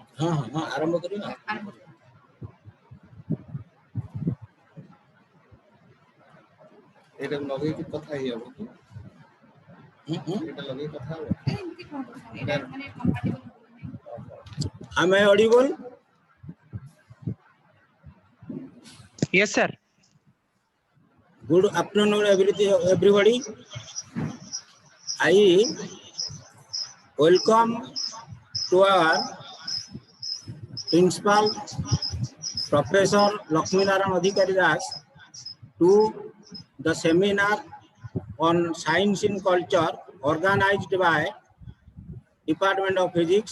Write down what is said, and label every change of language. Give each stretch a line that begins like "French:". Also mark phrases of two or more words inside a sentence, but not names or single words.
Odia: ହଁ ହଁ ହଁ ଆରମ୍ଭ କରିବା। ଆରମ୍ଭ କର। ଏଇଟା ଲଗେଇକି କଥା ହେଇହବ କି ଏଇଟା ଲଗେଇକି କଥା ହବ ଏମିତି କଣ କରୁଛନ୍ତି? ଏଇଟା ମାନେ compatible ହବ କି ନାହିଁ?
English: Am I audible? Yes, sir. Good afternoon, everybody. I welcome to our principal, Professor Lakshminarayan Adhikari Das, to the seminar on science in culture organized by Department of Physics.